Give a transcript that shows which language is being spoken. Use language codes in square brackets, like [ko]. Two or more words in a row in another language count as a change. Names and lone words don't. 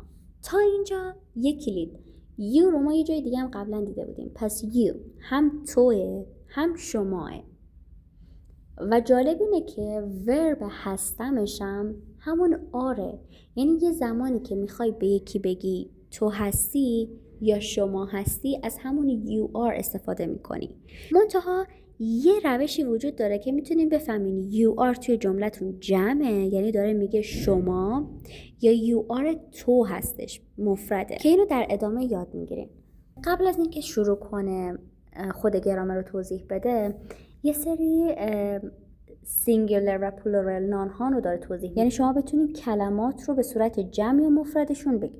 [fa] تا اینجا یک کلید. you رو ما یه جای دیگه هم قبلا دیده بودیم. پس you هم توه هم شماه. و جالب اینه که ورب هستمش هم همون آره. یعنی یه زمانی که میخوای به یکی بگی تو هستی یا شما هستی از همون [en] you are [fa] استفاده میکنی. منتها یه روشی وجود داره که میتونیم بفهمین [en] you are [fa] توی جملتون جمعه، یعنی داره میگه شما، یا [en] you are [fa] تو هستش مفرده، که اینو در ادامه یاد میگیریم. قبل از اینکه شروع کنه خود گرامر رو توضیح بده یه سری سینگولر و پلورال نان ها رو داره توضیح میده. یعنی شما بتونید کلمات رو به صورت جمع یا مفردشون بگین.